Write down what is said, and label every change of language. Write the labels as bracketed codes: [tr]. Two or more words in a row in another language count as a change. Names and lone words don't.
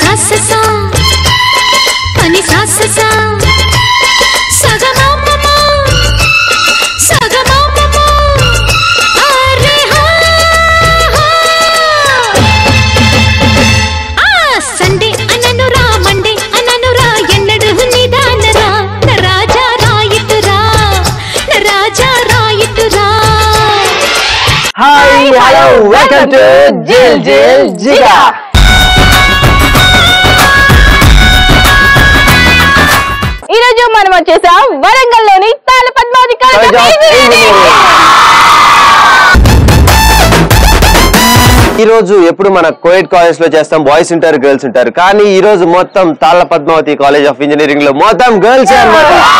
[en] sa pani sa sa sa sa ga ma ma ma sa ga ma ma ma are ha ha Sunday ananura Monday ananura ennadu nidanara na raja raitura na raja raitura. Hi, hello, welcome to Jil Jil Jiga. [te] ఈ రోజు మనం వచ్చేసాం వరంగల్లోని తాళ పద్మావతి కాలేజ్. ఈ రోజు ఎప్పుడు మన [en] co-ed college [te] లో చేస్తాం, బాయ్స్ ఉంటారు గర్ల్స్ ఉంటారు, కానీ ఈ రోజు మొత్తం తాళ్ళ పద్మావతి కాలేజ్ ఆఫ్ ఇంజనీరింగ్ లో మొత్తం గర్ల్స్ అన్నమాట.